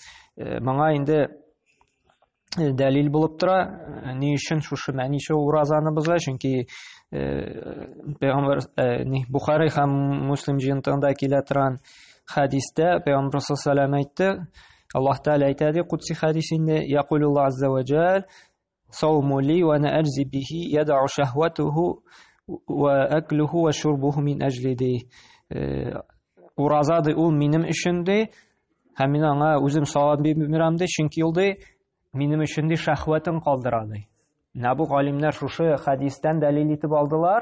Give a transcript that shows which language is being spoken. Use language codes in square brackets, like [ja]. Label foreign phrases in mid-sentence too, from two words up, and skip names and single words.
[tt] Моңа инде дәлил булып тора, ни өчен шушы мәничә уразаны боза, чөнки Пәйгамбер Бухари һәм Муслим җыентыгында килә торган хадистә Пәйгамбер [ar] صلى الله عليه وسلم [tt] әйтте, Аллаһ Тәгалә әйтә ди кутси хадисендә: [ar] "يقول الله عز وجل، الصوم لي وأنا أجزي به, يدع شهوته وأكله وشربه من أجلي ди." [tt] уразады ул минем өчен ди, һәм мин аңа үзем савап бирмәм ди, чөнки ул ди минем өчен ди шәһвәтен калдыра ди. Менә бу галимнәр шушы хадистан дәлил итеп алдылар.